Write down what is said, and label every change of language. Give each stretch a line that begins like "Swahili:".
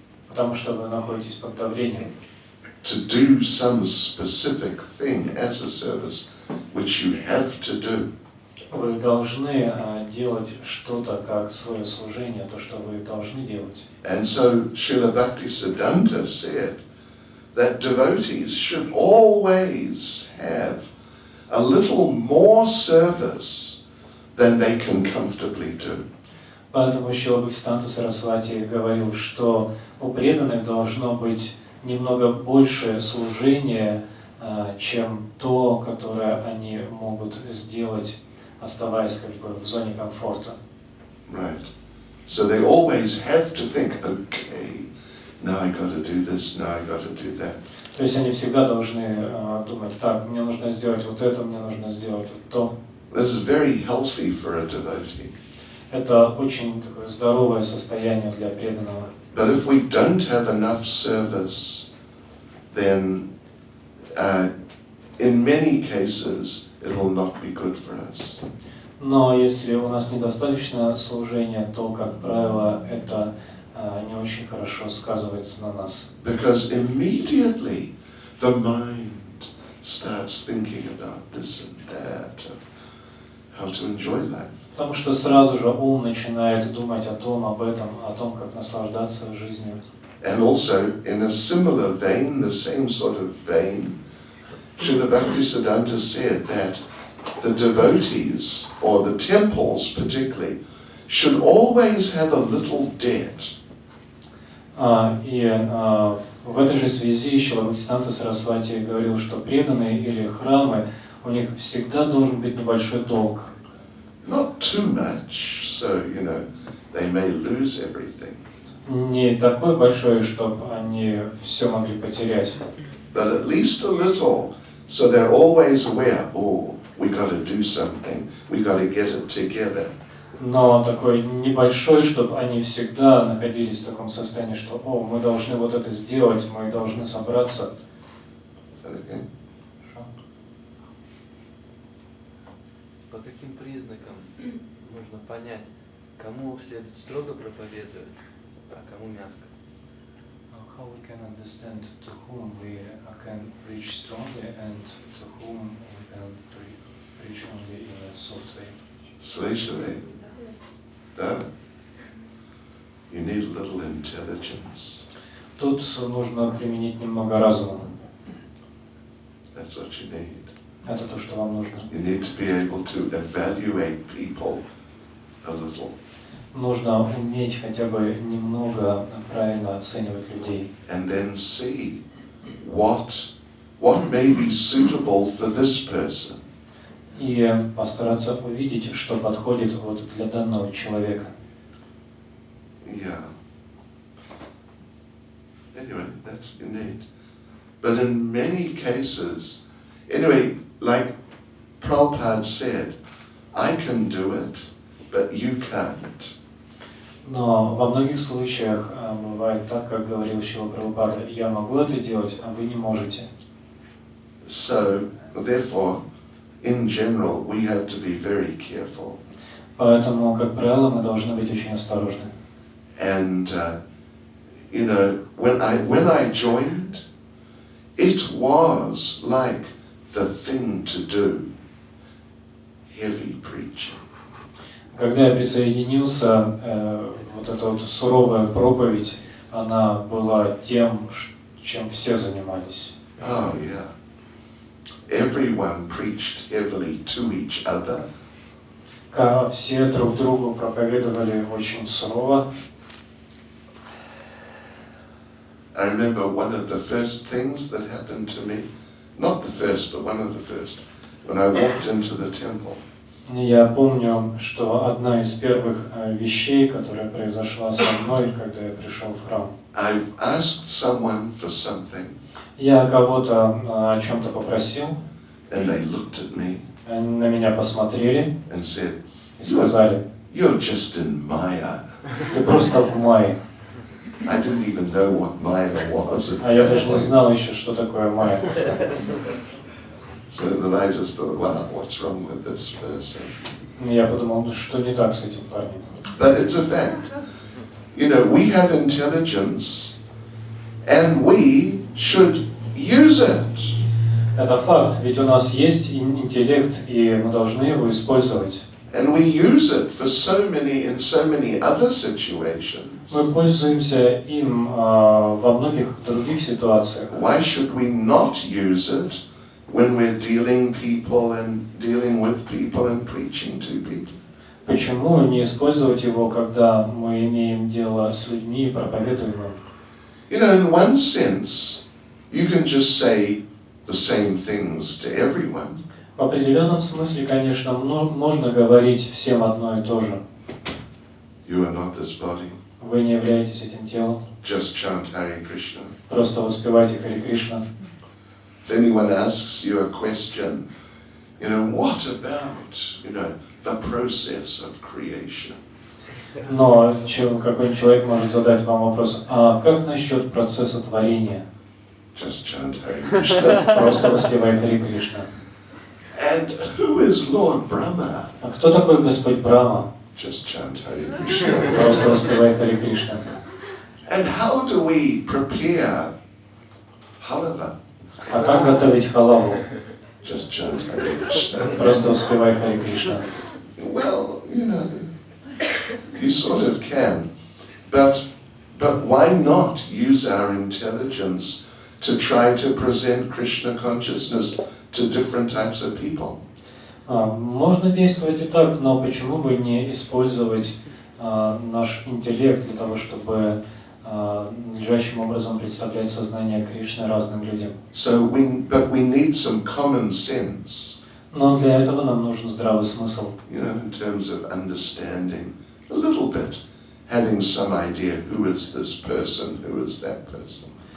Russian: Потому что вы находитесь под давлением.
English: To do some specific thing as a service, which you have to do.
Russian: Вы должны делать что-то как свое служение, то, что вы должны делать.
English: And so Srila Bhaktisiddhanta said that devotees should always have a little more service than they can comfortably do.
Russian: Поэтому Шрила Бхактисиданта Сарасвати говорил, что у преданных должно быть немного больше служения, чем то, которое они могут сделать, оставаясь в зоне комфорта.
English: Right. So they always have to think, okay, now I got to do this, now I got to do that.
Russian: То есть они всегда должны думать, так, мне нужно сделать вот это, мне нужно сделать вот то.
English: This is very healthy for a devotee.
Russian: Это очень такое здоровое состояние для преданного.
English: But if we don't have enough service, then in many cases it will not be good for us.
Russian: Но если у нас недостаточно служения, то, как правило, это не очень хорошо сказывается на нас.
English: Because immediately the mind starts thinking about this and that, how to enjoy life.
Russian: Потому что сразу же ум начинает думать о том, об этом, о том, как наслаждаться жизнью.
English: And also, in a similar vein, the same sort of vein, Srila Bhaktisiddhanta said that the devotees, or the temples particularly, should always have a little debt.
Russian: В этой же связи Шрила Бхактисиданта Сарасвати говорил, что преданные или храмы, у них всегда должен быть небольшой долг.
English: Not too much, so, they may lose everything.
Russian: Не такой большой, чтобы они все могли потерять.
English: But at least a little, so they're always aware, we got to do something, we got to get it together.
Russian: Но такой небольшой, чтобы они всегда находились в таком состоянии, что мы должны вот это сделать, мы должны собраться.
English: Is that okay?
Russian: По каким признакам можно понять, кому следует строго проповедовать, а кому мягко?
English: How we can understand to whom we can preach strongly and to whom we can preach only in a soft way. Slashaway. Да. You need a little intelligence.
Russian: Тут нужно применить немного разума.
English: That's what you need.
Russian: Это то, что вам нужно.
English: You need to be able to evaluate people a little.
Russian: Нужно уметь хотя бы немного правильно оценивать людей.
English: And then see what may be suitable for this person.
Russian: И постараться увидеть, что подходит вот для данного человека.
English: Yeah. Anyway, that's what you need. But in many cases, anyway, like Prabhupada said, I can do it, but you can't.
Russian: Но во многих случаях бывает так, как говорил Шрила Прабхупада, я могу это делать, а вы не можете.
English: So, therefore, in general, we have to be very careful.
Russian: Поэтому, как правило, мы должны быть очень осторожны.
English: And, when I joined, it was like the thing to do, heavy preaching.
Russian: Когда я присоединился, вот эта вот суровая проповедь, она была тем, чем все занимались.
English: Oh, yeah. Everyone preached heavily to each other.
Russian: Все друг другу проповедовали очень сурово.
English: I remember one of the first things that happened to me, not the first, but one of the first, when I walked into the temple.
Russian: Я помню, что одна из первых вещей, которая произошла со мной, когда я пришел в храм.
English: I asked someone for something.
Russian: Я кого-то о чем-то попросил.
English: And they looked at me.
Russian: Они на меня посмотрели
English: and said,
Russian: и сказали,
English: "You're just in Maya."
Russian: ты просто в мае.
English: I didn't even know what Maya was.
Russian: А я даже не знал еще, что такое майя.
English: So then I just thought, wow, what's wrong with this person?
Russian: Я подумал, что не так с этим парнем.
English: But it's a fact. We have intelligence, and we should use it.
Russian: Это факт, ведь у нас есть интеллект, и мы должны его использовать.
English: And we use it for in so many other situations.
Russian: Мы пользуемся им во многих других ситуациях.
English: Why should we not use it when we're dealing with people and preaching to people?
Russian: Почему не использовать его, когда мы имеем дело с людьми и проповедуем им?
English: In one sense, you can just say the same things to everyone.
Russian: В определенном смысле, конечно, можно говорить всем одно и то же.
English: You are not this body.
Russian: Вы не являетесь этим телом.
English: Just chant Hare Krishna.
Russian: Просто воспевайте Харе Кришна.
English: If anyone asks you a question, what about, the process of creation?
Russian: Но какой-нибудь человек может задать вам вопрос, а как насчет процесса творения?
English: Just chant Hare Krishna.
Russian: Просто воспевай Хари Кришна.
English: And who is Lord Brahma?
Russian: А кто такой Господь Брахма?
English: Just chant Hare Krishna.
Russian: Просто воспевай Хари Кришна.
English: And how do we prepare halava?
Russian: А как готовить халаву?
English: Just chant Hare Krishna.
Russian: Просто воспевай Хари Кришна.
English: Well, you sort of can, but why not use our intelligence to try to present Krishna consciousness to different types of people?
Russian: Можно действовать и так, но почему бы не использовать наш интеллект для того, чтобы надлежащим образом представлять сознание Кришны разным людям?
English: But we need some common sense.
Russian: Но для этого нам нужен здравый смысл.
English: In terms of understanding a little bit, having some idea who is this person, who is that person.